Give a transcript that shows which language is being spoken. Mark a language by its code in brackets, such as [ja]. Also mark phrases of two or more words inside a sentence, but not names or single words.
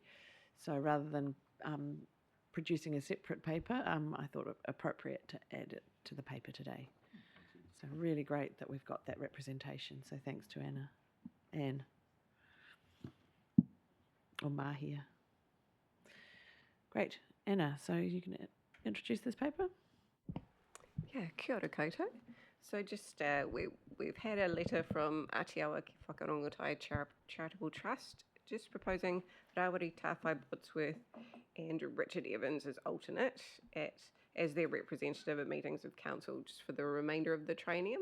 [en] So rather than producing a separate paper, I thought it appropriate to add it to the paper today. So really great that we've got that representation. So thanks to Anne. Or Mahia. Great. Anna, so you can introduce this paper? Yeah, [mi] kia ora koutou. [en] So just we've had a letter from Atiawa ki Whakarongotai Charitable Trust, just proposing Rawiri Tāwhai Botsworth and Richard Evans as alternate as their representative at meetings of council just for the remainder of the triennium.